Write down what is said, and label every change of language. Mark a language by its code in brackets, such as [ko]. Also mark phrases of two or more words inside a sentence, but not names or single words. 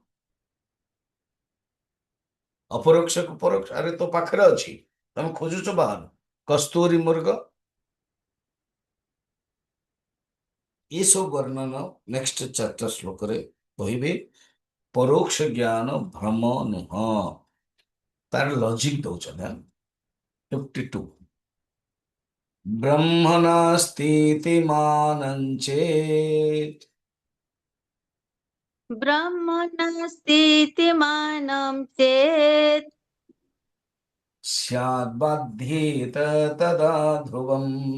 [or] ଅପରୋକ୍ଷକୁ ପରୋକ୍ଷ, ଆରେ ତୋ ପାଖରେ ଅଛି, ତମେ ଖୋଜୁଛ ବାହାରୁ। କସ୍ତୁରୀ ମୃଗ, ଏସବୁ ବର୍ଣ୍ଣନ ନେକ୍ସଟ 4ଟା ଶ୍ଲୋକରେ କହିବେ। ପରୋକ୍ଷ ଜ୍ଞାନ ଭ୍ରମ ନୁହଁ, ତାର ଲଜିକ ଦଉଛନ୍ତି। [sa] 52 ब्रह्म नास्तीति मानं चेत् ब्रह्म नास्तीति मानं चेत् स्याद्बाध्येत तदा ध्रुवम्।